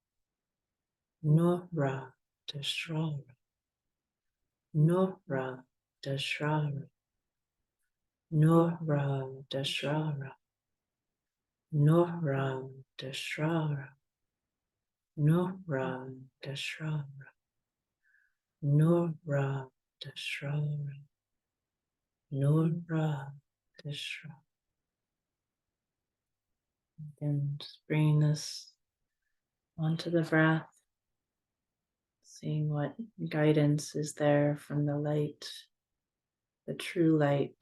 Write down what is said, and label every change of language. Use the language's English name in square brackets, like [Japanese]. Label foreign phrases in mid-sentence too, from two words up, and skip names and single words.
[English] Nora Deshra, Nora Deshra, Nora Deshra, Nora Deshra, Nora Deshra, Nora Deshra, Nora Deshra. And just bringing this onto the breath, seeing what guidance is there from the light, the true light.